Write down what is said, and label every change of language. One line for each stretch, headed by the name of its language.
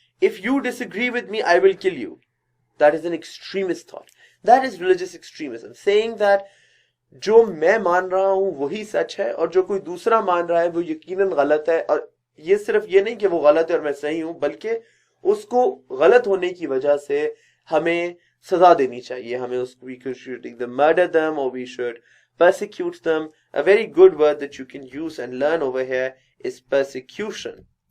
English: if you disagree with me, I will kill you. That is an extremist thought. That is religious extremism, saying that
Hindi: जो मैं मान रहा हूं वही सच है और जो कोई दूसरा मान रहा है वो यकीनन गलत है, और ये सिर्फ ये नहीं कि वो गलत है और मैं सही हूं, बल्कि उसको गलत होने की वजह से हमें सजा देनी चाहिए. हमें उसको
English: we should either murder them or we should persecute them. A very good word that you can use and learn over here is persecution.